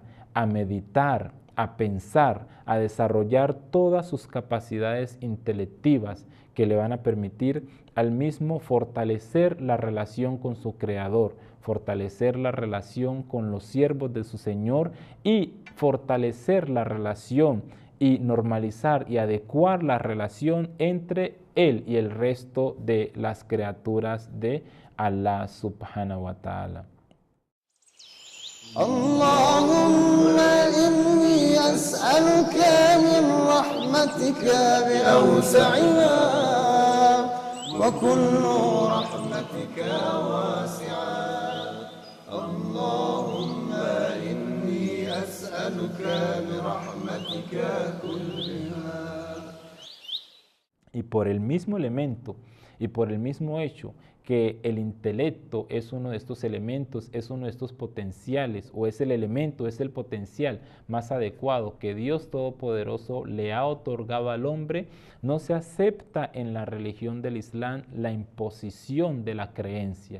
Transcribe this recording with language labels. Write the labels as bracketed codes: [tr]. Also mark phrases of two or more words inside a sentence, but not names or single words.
[es] a meditar, a pensar, a desarrollar todas sus capacidades intelectivas que le van a permitir al mismo fortalecer la relación con su Creador, fortalecer la relación con los siervos de su Señor y fortalecer la relación y normalizar y adecuar la relación entre él y el resto de las criaturas de Allah [ar] سبحانه وتعالى. اللهم إني أسألك من رحمتك بأوسعها وكل رحمتك واسعة اللهم إني أسألك برحمتك كلها. [es] Y por el mismo elemento y por el mismo hecho que el intelecto es uno de estos elementos, es uno de estos potenciales, o es el elemento, es el potencial más adecuado que Dios Todopoderoso le ha otorgado al hombre, no se acepta en la religión del Islam la imposición de la creencia.